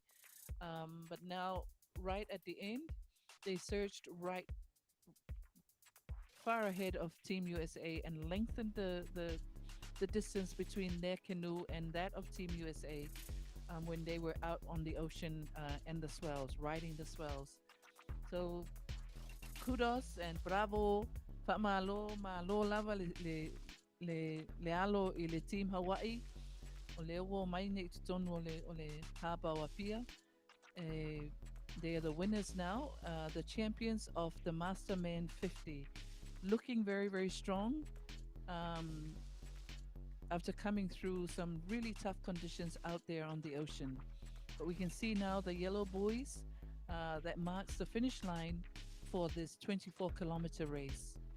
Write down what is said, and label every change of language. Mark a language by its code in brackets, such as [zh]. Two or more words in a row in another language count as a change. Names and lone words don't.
[en] But now, right at the end, they surged right far ahead of Team USA and lengthened the distance between their canoe and that of Team USA when they were out on the ocean and the swells, riding the swells. So kudos and bravo. [sm] Malo, malo lava le alo i le team Hawaii. O le o mai nei tutonu o le haba o apia. [en] Eh, they are the winners now, the champions of the Masterman 50. Looking very, very strong um, after coming through some really tough conditions out there on the ocean. But we can see now the yellow buoys that marks the finish line for this 24-kilometer race.